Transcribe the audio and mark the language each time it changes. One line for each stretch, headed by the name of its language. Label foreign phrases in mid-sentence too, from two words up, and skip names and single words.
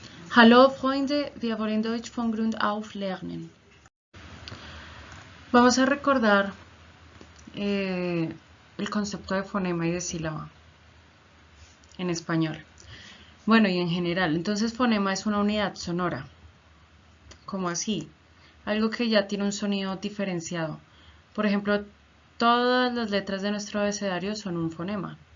German: Hallo Freunde, wir wollen Deutsch von Grund auf lernen.
Spanish: Vamos a recordar el concepto de fonema y de sílaba en español. Bueno, y en general. Entonces, fonema es una unidad sonora. ¿Cómo así? Algo que ya tiene un sonido diferenciado. Por ejemplo, todas las letras de nuestro abecedario son un fonema.